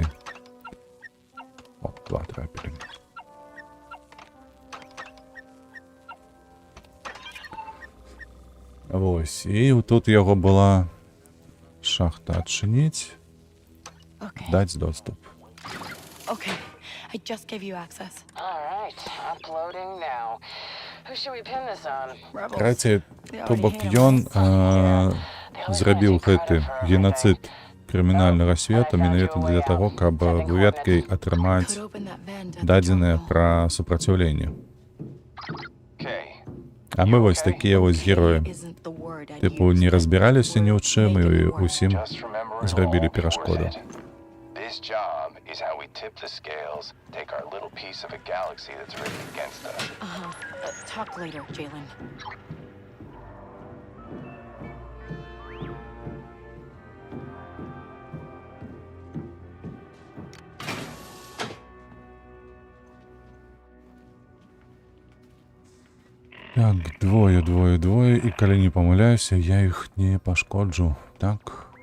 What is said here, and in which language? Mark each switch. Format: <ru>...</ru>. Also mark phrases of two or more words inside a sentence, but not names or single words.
<be>О, 2 трапілі. Вось, і тут яго была шахта адчыніць, даць доступ.</be> <en>Okay, I just gave you access. All right, uploading now. Who should we pin this on?</en> <be>Карацей, то бок ён зрабіў гэты геноцид крымінальнага свету менавіта для таго, каб выведкай атрымаць дадзеныя пра супраціўленне. А мы вось такія вось героі. Тыпу, не разбіраліся ні ў чым і ўсім зрабілі перашкоду.</be> <en>This job is how we tip the scales, take our little piece of a galaxy that's rigged against us. Talk later, Jalen.</en> <be>Так, двое, і калі не памыляюся, я іх не пашкоджу, так?</be>